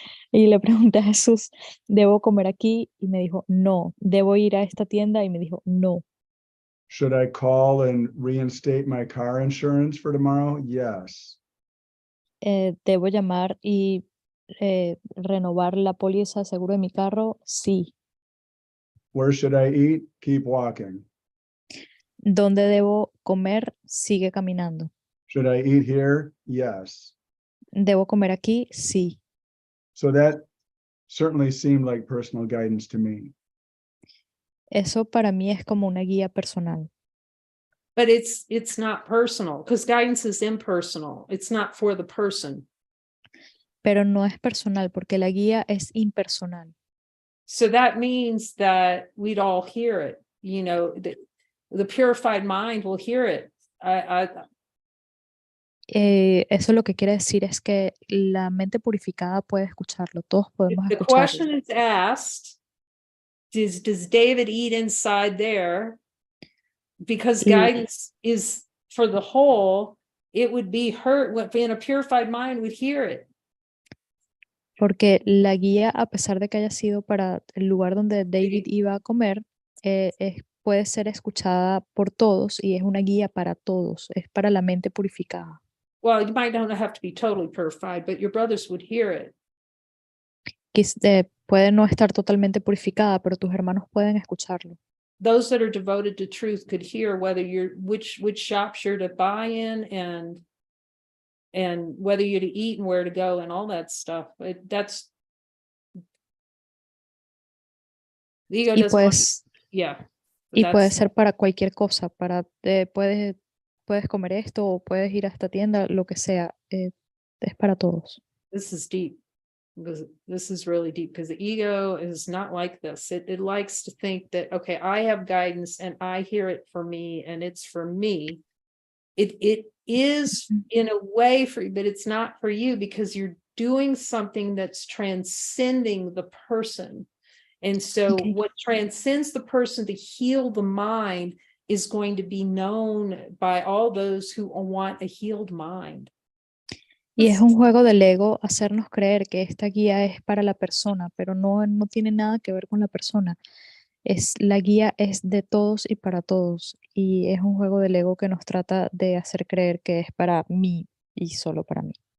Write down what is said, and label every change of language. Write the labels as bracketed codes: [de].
[es] Y le pregunté a Jesús, ¿debo comer aquí? Y me dijo, no. ¿Debo ir a esta tienda? Y me dijo, no. [en] Should I call and reinstate my car insurance for tomorrow? Yes. [es] ¿Debo llamar y renovar la póliza de seguro de mi carro? Sí. [en] Where should I eat? Keep walking. [es] ¿Dónde debo comer? Sigue caminando. [en] Should I eat here? Yes. [es] ¿Debo comer aquí? Sí. [en] So that certainly seemed like personal guidance to me. [es] Eso para mí es como una guía personal. [en] But it's not personal, because guidance is impersonal. It's not for the person. [es] Pero no es personal porque la guía es impersonal. [en] So that means that we'd all hear it. The purified mind will hear it. [es] Eso lo que quiere decir es que la mente purificada puede escucharlo. Todos podemos [en] The [es] escucharlo. [en] question is asked, does David eat inside there? Because guidance is for the whole, it would be heard, in a purified mind would hear it. [es] Porque la guía, a pesar de que haya sido para el lugar donde David iba a comer, puede ser escuchada por todos y es una guía para todos, es para la mente purificada. [en] Well, you might not have to be totally purified, but your brothers would hear it. [es] Puede no estar totalmente purificada, pero tus hermanos pueden escucharlo. [en] Those that are devoted to truth could hear whether which shops you're to buy in and whether you're to eat and where to go and all that stuff. That's the ego doesn't want, yeah. [es] Y puede ser para cualquier cosa, puedes comer esto o puedes ir a esta tienda, lo que sea, es para todos. [en] This is deep. This is really deep, because the ego is not like this. It likes to think that, okay, I have guidance and I hear it for me and it's for me. It is in a way for you, but it's not for you, because you're doing something that's transcending the person. And so what transcends the person to heal the mind is going to be known by all those who want a healed mind. [es] Y es un juego del ego hacernos creer que esta guía es para la persona, pero no tiene nada que ver con la persona. La guía es de todos y para todos. Y es un juego del ego que nos trata de hacer creer que es para mí y solo para mí.